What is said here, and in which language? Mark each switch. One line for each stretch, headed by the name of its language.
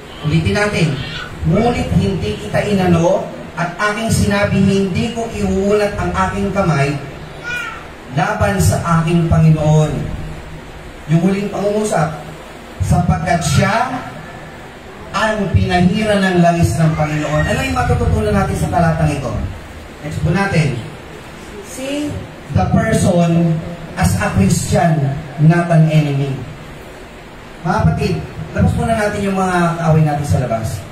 Filipino: Ulitin natin, ngunit hindi kita inano, at aking sinabi, hindi ko iunat ang aking kamay laban sa aking Panginoon. Yung huling pangungusap, sapagkat siya ang pinahira ng langis ng Panginoon. Ano yung matututunan natin sa talatang ito? Next po natin.
English: See the person as a Christian, not an enemy.
Filipino: Mga kapatid, labas muna natin yung mga kaaway natin sa labas.